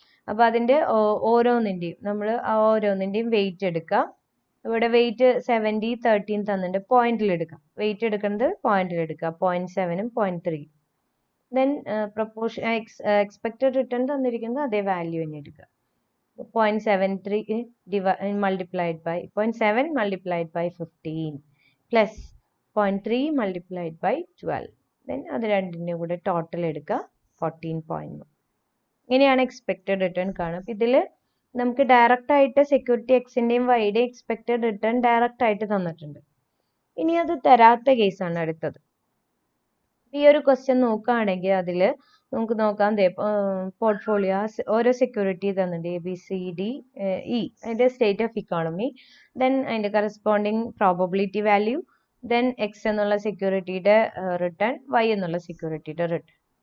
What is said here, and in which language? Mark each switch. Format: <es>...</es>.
<ml>അപ്പോൾ അതിൻ്റെ ഓരോന്നിൻ്റെയും നമ്മൾ ഓരോന്നിൻ്റെയും വെയിറ്റ് എടുക്കാം. ഇവിടെ വെയിറ്റ് 70, 13 തന്നിട്ടുണ്ട്. പോയിന്റിൽ എടുക്കാം. വെയിറ്റ് എടുക്കുന്നത് പോയിന്റിൽ എടുക്കുക. 0.7ഉം 0.3. ദെൻ പ്രൊപ്പോർഷൻ എക്സ്പെക്റ്റഡ് റിട്ടേൺ തന്നിരിക്കുന്നത് അതേ വാല്യൂ തന്നെ എടുക്കുക.</ml> <en>0.73 multiplied by 0.7 multiplied by 15 plus 0.3 multiplied by 12.</en> <ml>Then അത് രണ്ടിൻ്റെ കൂടെ ടോട്ടൽ എടുക്കുക 14.1. ഇങ്ങനെയാണ് എക്സ്പെക്റ്റഡ് റിട്ടേൺ കാണുക. ഇതിൽ നമുക്ക് ഡയറക്റ്റ് ആയിട്ട് സെക്യൂരിറ്റി എക്സിൻ്റെയും വൈയുടെയും എക്സ്പെക്റ്റഡ് റിട്ടേൺ ഡയറക്റ്റ് ആയിട്ട് തന്നിട്ടുണ്ട്. ഇനി അത് തരാത്ത കേസാണ് അടുത്തത്. ഈ ഒരു ക്വസ്റ്റ്യൻ നോക്കുകയാണെങ്കിൽ അതിൽ നമുക്ക് നോക്കാം പോർട്ട്ഫോളിയോ ഓരോ സെക്യൂരിറ്റി തന്നിട്ടുണ്ട് ABCDE അതിൻ്റെ സ്റ്റേറ്റ് ഓഫ് ഇക്കോണമി, ദെൻ അതിൻ്റെ corresponding probability value, then X എന്നുള്ള സെക്യൂരിറ്റിയുടെ റിട്ടേൺ, Y എന്നുള്ള സെക്യൂരിറ്റിയുടെ റിട്ടേൺ.</ml>